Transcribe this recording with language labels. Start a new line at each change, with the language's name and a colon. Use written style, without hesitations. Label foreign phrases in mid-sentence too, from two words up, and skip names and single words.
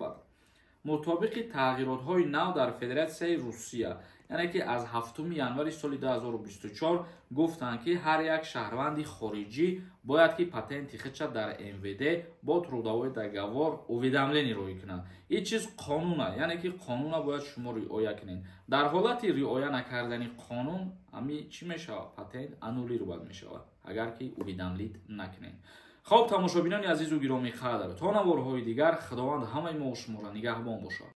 Tajik: Бад мутобиқи тағйиротҳои нав дар Федератсияи Русия, яъне ки аз 7 январи соли 2024 гуфтанд ки ҳар як шаҳрванди хориҷӣ бояд ки патенти худша дар МВД бо
Russian: трудовой договор уведомление
Tajik: роӣ кунад. ин чиз қонун аст, яъне ки қонуна бояд шумо риоя кунед. дар ҳолати риоя накардани қонун ами чӣ мешавад?
Russian: Патент аннулирован
Tajik: мешавад, агар ки уведомлит накунед. хуб тамошобинон азиз ва гиромиқадр, то наворҳо дигар Худованд ҳама мо ва шумо ро нигаҳбон бошад.